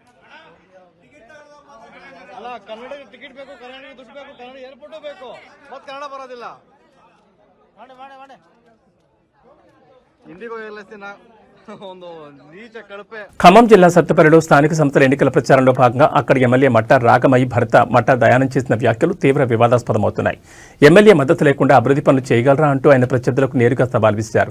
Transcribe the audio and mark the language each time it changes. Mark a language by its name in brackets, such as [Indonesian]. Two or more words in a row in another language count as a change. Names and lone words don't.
[Kannada] ಅಲ್ಲ ಕನ್ನಡಕ್ಕೆ ಟಿಕೆಟ್ ಬೇಕು, ಕನ್ನಡಕ್ಕೆ ದುಡ್ಡು ಬೇಕು, ಕನ್ನಡ ಏರ್ಪೋರ್ಟು ಬೇಕು, ಮತ್ತೆ ಕನ್ನಡ ಬರೋದಿಲ್ಲ. ಮಾಡಿ ಮಾಡಿ ಮಾಡಿ ఇండిగో వెళ్ళేసిన [Telugu] ఖమ్మం జిల్లా సత్తుపల్లిలో స్థానిక సంస్థల ఎన్నికల ప్రచారంలో భాగంగా అక్కడి ఎమ్మెల్యే మట్టా రాగమయ్య భర్త మట్టా దయానంద్ చేసిన వ్యాఖ్యలు తీవ్ర వివాదాస్పదమవుతున్నాయి. ఎమ్మెల్యే మద్దతు లేకుండా అభివృద్ధి పనులు చేయగలరా అంటూ ఆయన ప్రత్యర్థులకు నేరుగా సవాల్ విసిరారు.